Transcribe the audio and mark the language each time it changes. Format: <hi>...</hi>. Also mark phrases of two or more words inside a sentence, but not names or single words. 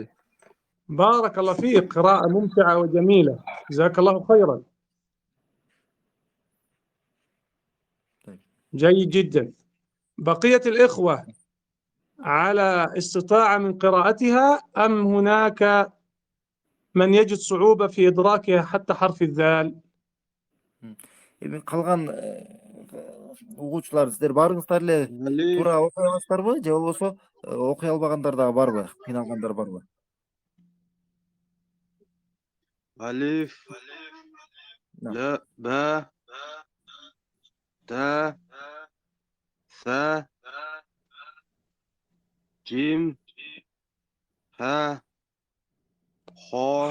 <ar>بارك الله فيك، قراءة ممتعة وجميلة، جزاك الله خيرا. جيد جدا. بقية الإخوة على استطاعة من قراءتها أم هناك من يجد صعوبة في إدراكها حتى حرف الذال؟</ar> <ky>Эми калган угуучулар, сиздер баарыңыздар эле туура окуй аласыздарбы, же болбосо окуй албагандар дагы барбы? Кыйналгандар барбы?</ky> <ar>ألف نعم. لا باء تاء ثاء جيم ها خاء</ar>